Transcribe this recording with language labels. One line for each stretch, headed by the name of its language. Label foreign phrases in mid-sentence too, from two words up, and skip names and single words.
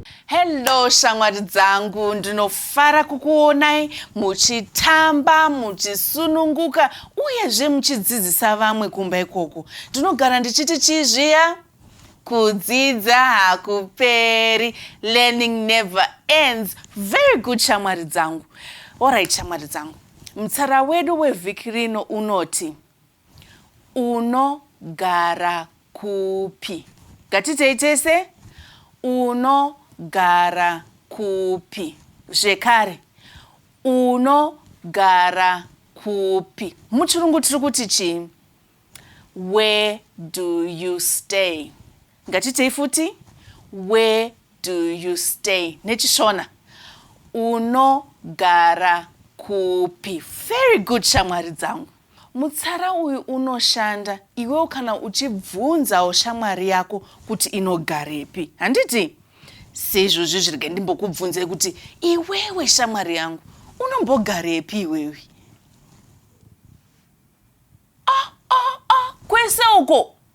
Shona: Hello shamwari dzangu, ndinofara kukuonai muchitamba, muchisununguka uyezve muchidzidzisa vamwe kumba ikoko. Ndinogara ndichiti chizviya? Kudzidza hakuperi,
English: learning never ends. Very good shamwari dzangu.
Shona: Alright shamwari dzangu. Mutsara wedu wevhiki rino unoti unogara kupi. Ngatitei tese? Unogara kupi. Zvekare. Unogara kupi. Muchirungu tiri kuti chii?
English: Where do you stay?
Shona: Ngatitei futi?
English: Where do you stay?
Shona: NechiShona. Unogara kupi.
English: Very good
Shona: shamwari dzangu. Mutsara uyu unoshanda iwe kana uchibvunzawo shamwari yako kuti inogarepi. Handiti? Sezvo zvirige ndimbokubvunzei kuti iwewe shamwari yangu unombogarepi iwewe? Kwese uko.